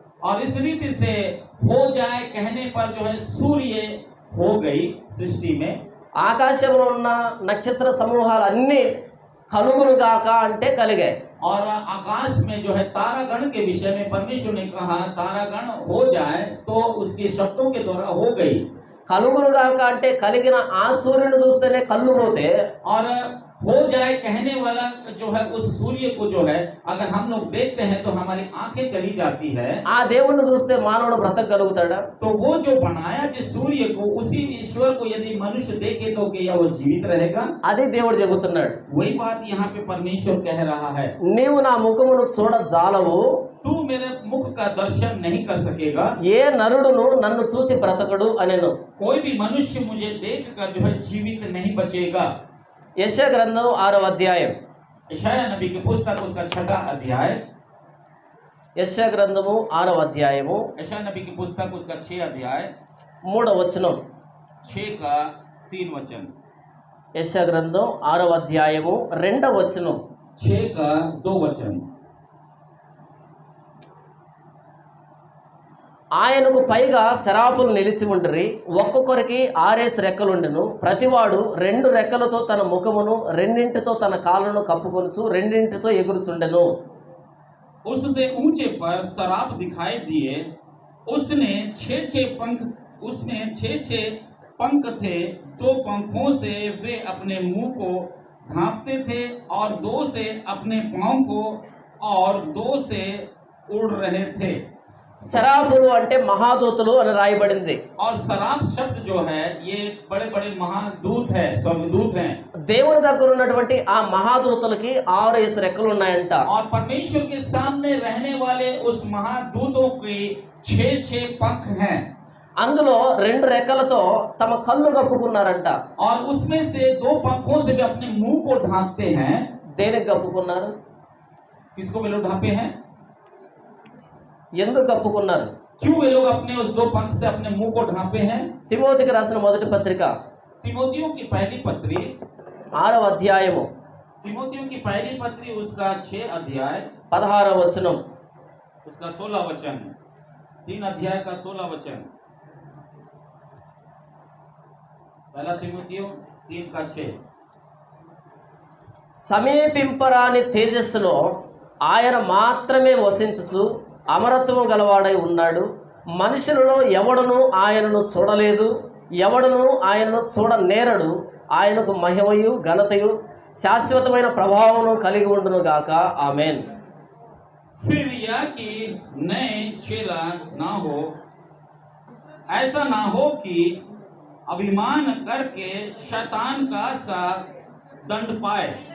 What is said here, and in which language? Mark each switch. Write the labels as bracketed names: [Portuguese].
[Hindi] और इस रीति से हो जाए कहने पर जो है सूर्य हो गई सृष्टि में। [Telugu] ఆకాశంలో ఉన్న నక్షత్ర సమూహాలన్నీ కలుగునుగాక అంటే కలిగాయి. [Hindi] और आकाश में जो है तारागण के विषय में परमेश्वर ने कहा तारागण हो जाए, तो उसके शब्दों के द्वारा हो गई। [Telugu] కలుగునుగాక అంటే కలిగిన ఆ సూర్యుని చూస్తేనే కళ్ళు పోతే [Hindi] और हो जाए कहने वाला जो है उस सूर्य को जो है अगर हम लोग देखते हैं तो हमारी आंखें चली जाती है। [Telugu] ఆ దేవుణ్ణి చూస్తే మానవుడు బ్రతకగలుగుతాడా? [Hindi] तो वो जो बनाया जिस सूर्य को, उसी ईश्वर को यदि मनुष्य देखे तो क्या वो जीवित रहेगा? [Telugu] అది దేవుడు చెబుతున్నాడు. [Hindi] वही बात यहाँ पे परमेश्वर कह रहा है, [Telugu] నీవు నా ముఖమును చూడ జాలవు, [Hindi] तू मेरे मुख का दर्शन नहीं कर सकेगा। [Telugu] ఏ నరుడును నన్ను చూసి బ్రతకడు అనెను. [Hindi] कोई भी मनुष्य मुझे देख कर जो है जीवित नहीं बचेगा। [Telugu] యెషయా గ్రంథం 6వ అధ్యాయం. [Hindi] यशायाह नबी की पुस्तक उसका 6वां अध्याय, [Telugu] యెషయా గ్రంథము 6వ అధ్యాయము [Hindi] यशायाह नबी की पुस्तक उसका 6 अध्याय [Telugu] 3వ వచనం. [Hindi] 6 का 3 वचन, [Telugu] యెషయా గ్రంథం 6వ అధ్యాయము 2వ వచనం. [Hindi] 6 का 2 वचन। [Telugu] ఆయనకు పైగా శరాపులు నిలిచి ఉండిరి, ఒక్కొక్కరికి 6 రెక్కలుండెను. ప్రతివాడు 2 రెక్కలతో తన ముఖమును, 2 తన కాళ్ళను కప్పుకొనుచు 2 ఎగురుచుండెను. [Hindi] उससे ऊंचे पर सराप दिखाई दिए, उसने 6 पंख, उसमें 6 पंख थे। 2 पंखों से वे अपने मुंह को ढांपते थे और 2 से अपने पांव को, और 2 से उड़ रहे थे। [Telugu] శరాపులు అంటే మహాదూతలు అని రాయబడింది. [Hindi] और सराप शब्द जो है ये बड़े बड़े महादूत है, स्वर्गदूत हैं। [Telugu] దేవుని దగ్గర ఉన్నటువంటి ఆ మహాదూతలకి 6 రెక్కలు ఉన్నాయంట. [Hindi] और परमेश्वर के सामने रहने वाले उस महादूतों के 6 पंख हैं। [Telugu] అందులో 2 రెక్కలతో తమ కళ్ళు కప్పుకున్నారంట. [Hindi] और उसमें से 2 पंखों से वे अपने मुंह को ढांपते हैं। [Telugu] దేనికి కప్పుకున్నారు? [Hindi] किसको वे लोग ढांपे हैं? [Telugu] ఎందుకు కప్పుకున్నారు? [Hindi] क्यों वे लोग अपने उस 2 पंख से अपने मुंह को ढांपे हैं? [Telugu] తిమోతికి రాసిన మొదటి పత్రిక [Hindi] तिमोथियों की पहली पत्री, [Telugu] 6వ అధ్యాయము [Hindi] तिमोथियों की पहली पत्री उसका 6 अध्याय [Telugu] 16వ వచనం. [Hindi] उसका 16 वचन, 3 अध्याय का 16 वचन। पहला तिमोथियों 3 का 6। [Telugu] సమీపింపరాని తేజస్సులో ఆయన మాత్రమే వసించుచు అమరత్వము గలవాడై ఉన్నాడు. మనుషులలో ఎవడును ఆయనను చూడలేదు, ఎవడును ఆయనను చూడనేరడు. ఆయనకు మహిమయు ఘనతయు శాశ్వతమైన ప్రభావమును కలిగి ఉండును గాక. ఆమేన్. [Hindi] फिर यह कि नए चेला ना हो, ऐसा ना हो कि अभिमान करके शैतान का सा दंड पाए।